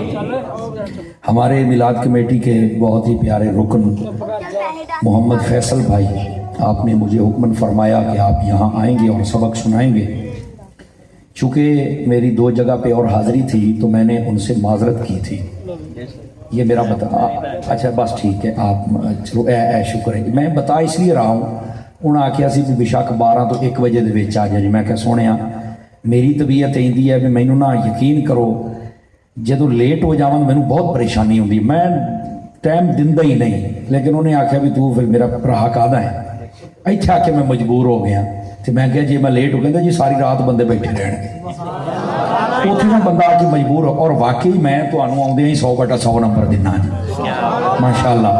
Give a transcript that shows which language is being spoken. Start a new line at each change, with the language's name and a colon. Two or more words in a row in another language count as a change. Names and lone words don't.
Urdu: ہمارے میلاد کمیٹی کے بہت ہی پیارے رکن محمد فیصل بھائی، آپ نے مجھے حکم فرمایا کہ آپ یہاں آئیں گے اور سبق سنائیں گے۔ چونکہ میری دو جگہ پہ اور حاضری تھی تو میں نے ان سے معذرت کی تھی۔ یہ میرا اچھا بس ٹھیک ہے، آپ چلو اے شکر ہے۔ میں بتا اس لیے رہا ہوں،
Punjabi: انہاں آخیا سی بھی بشک 12 تو 1 بجے دے وچ آ جائے۔ میں کہ سونیا میری طبیعت ایندی ہے بھی مینوں نہ یقین کرو جدو لیٹ ہو جاواں مینوں بہت پریشانی ہوندی، میں ٹائم دیندا ہی نہیں، لیکن انہیں آخیا بھی تو پھر میرا بھرا کہدا ہے۔ ایتھے آ کے میں مجبور ہو گیا تو میں کہا جی میں لیٹ ہو گیا جی ساری رات بندے بیٹھے رہن گے۔
Urdu: اتنے میں بندہ آ کے مجبور ہو، اور واقعی میں تمہیں آدھے ہی 100/100 نمبر دینا جی ماشاءاللہ۔